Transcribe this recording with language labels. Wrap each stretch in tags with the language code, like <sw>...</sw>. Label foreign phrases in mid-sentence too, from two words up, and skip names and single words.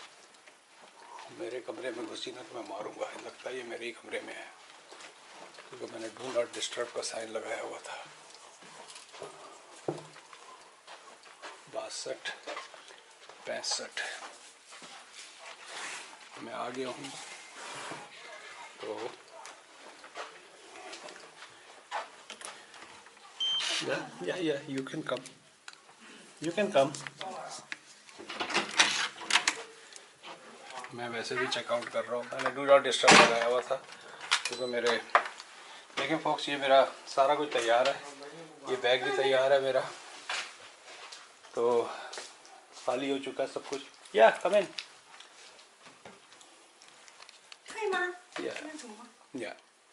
<hi>मेरे कमरे में घुसी ना तो मैं मारूंगा, लगता है ये मेरे ही कमरे में है, क्योंकि मैंने</hi> <en>do not disturb</en> <hi>का साइन लगाया हुआ था। 62, 65 मैं आ गया हूँ। तो</hi> <en>yeah, you can come.</en> <hi>मैं वैसे भी चेकआउट कर रहा हूँ, मैंने</hi> <en>do not disturb</en> <hi>लगाया हुआ था, क्योंकि मेरे देखें फॉक्स, ये मेरा सारा कुछ तैयार है, ये बैग भी तैयार है मेरा, तो खाली हो चुका है सब कुछ।</hi> <en>या come in,</en> <zh>可以吗？ या 能走吗？ या</zh>